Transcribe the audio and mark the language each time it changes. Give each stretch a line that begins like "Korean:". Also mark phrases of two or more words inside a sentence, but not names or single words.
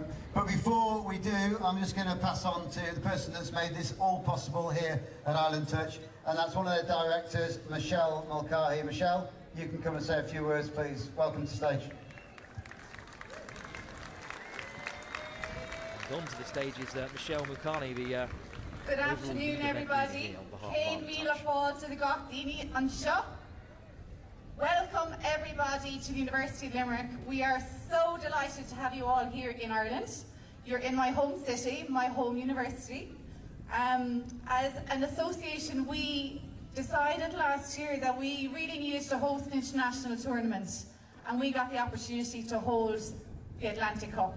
English: But before we do, I'm just going to pass on to the person that's made this all possible here at Ireland Touch, and that's one of their directors, Michelle Mulcahy. Michelle, you can come and say a few words, please. Welcome to stage. On to the stage is Michelle Mulcahy, the Good afternoon, everybody.
Irish: Céad míle fáilte de gach daoine anseo.
English: Welcome, everybody, to the University of Limerick. We are so delighted to have you all here in Ireland. You're in my home city, my home university. As an association, we decided last year that we really needed to host an international tournament, and we got the opportunity to hold the Atlantic Cup.